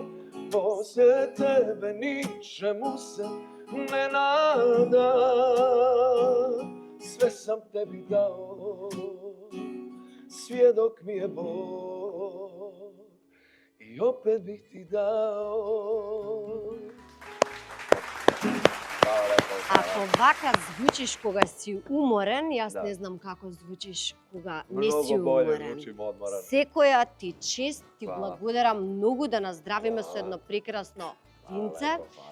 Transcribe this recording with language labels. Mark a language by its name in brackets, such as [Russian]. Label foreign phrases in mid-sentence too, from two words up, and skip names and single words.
[Croatian] Posle tebe ničemu se ne nadam. Sve sam tebi dao, svjedok mi je Bog, i opet bih ti dao. [Macedonian] Ако вака звучиш кога си уморен, јас Да. не знам како звучиш кога не си Многу болje уморен. звучим одморен. Секоја ти чест, ти Фала. благодарам многу да наздравиме со Фала. едно прекрасно винце. Лепо, фала.